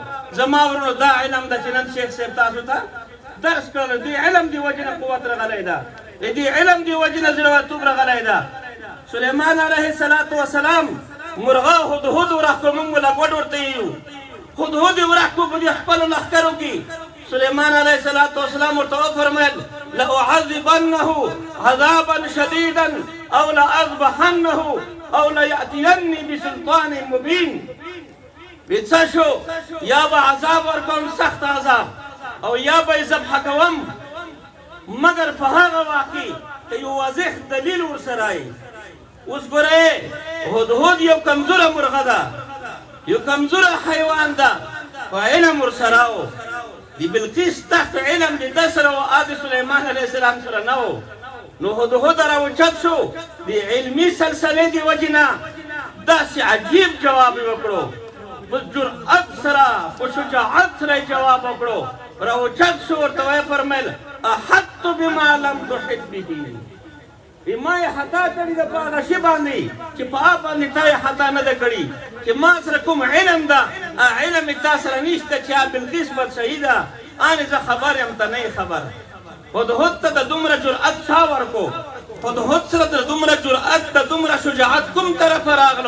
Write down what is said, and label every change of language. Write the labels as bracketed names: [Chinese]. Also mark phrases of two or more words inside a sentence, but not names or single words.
[Pashto] زما ورونو دا علم ده چې نن شیخ صاحب تاسو ته درس کړل دې علم دی وجه نه قوت راغلی ده دې علم دی وجه نه زړورتوب راغلی ده. سلیمان [Arabic] علیه السلام [Pashto] مرغه هدهد ورحکو موږ له ګوډ ورته یو هدهد ورحکو په دې خپلو لښکرو کې سلیمان [Arabic] علیه السلام [Pashto] ورته وفرمیل [Arabic] لأعذبنه عذابا شدیدا او لأذبحنه او ليأتيني بسلطان مبين. [Pashto] څه شو یا به عذاب ورکوم سخت عذاب او یا به یې ذبحه کوم مګر په هغه وخت کې که یو واضح دلیل ورسره وي. اوس ګورئ هدهد یو کمزوره مرغه ده یو کمزوره حیوان ده خو علم ورسره و. د بلقیس تحت علم د ده سره و د سلیمان [Arabic] علیه السلام [Pashto] سره نه و. نو هدهد راوچت شو د علمي سلسلې د وجې نه داسې عجیب جواب یې وکړو په جرأت سره په شجاعت سره یې جواب وکړو. راوچت شو ورته ویې فرمیل [Arabic] احط بما لم تحط به. [Pashto] ما یې خطا کړې ده په هغه شي باندې چې په هغه باندې تا یې خطا نه ده کړې چې ما سره کوم علم ده علم یې تا سره نشته چې بلقیس بادشاهي ده انې زه خبر یم ته نه یې خبر. هدهد ته د دومره جرأت چا ورکو هدهد سره د دومره جرأت د دومره شجاعت کوم طرفه راغلو.